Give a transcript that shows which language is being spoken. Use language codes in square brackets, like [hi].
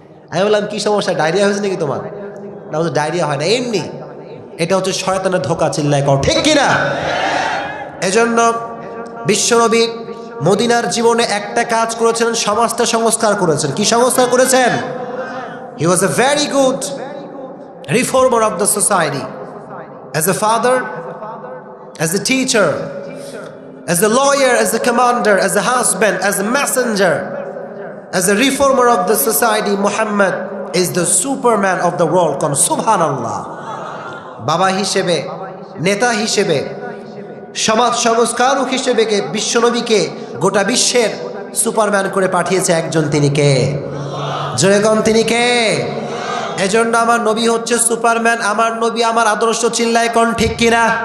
[bn] আমি বললাম কি সমস্যা, ডায়রিয়া হয়েছে নাকি তোমার? না হুজুর ডায়রিয়া হয় না, এমনি। এটা হচ্ছে শয়তানের ধোঁকা, চিল্লায় কও ঠিক কিনা? এজন্য বিশ্বনবী মদিনার জীবনে একটা কাজ করেছেন, সমাজটা সংস্কার করেছেন। কি সংস্কার করেছেন? [en] He was a very good reformer of the society. As a father, as a teacher, as a lawyer, as a commander, as a husband, as a messenger, as a reformer of the society, Muhammad is the superman of the world. [bn] Kon subhanallah. বাবা হিসেবে, নেতা হিসেবে, সমাজ সংস্কারক হিসেবে বিশ্বনবীকে গোটা বিশ্বের সুপারম্যান করে পাঠিয়েছে একজন, তিনি কে? জোরে কোন তিনি কে? এজন্য আমার নবী হচ্ছে সুপারম্যান। আমার নবী আমার আদর্শ, চিল্লায় কোন ঠিক কিনা?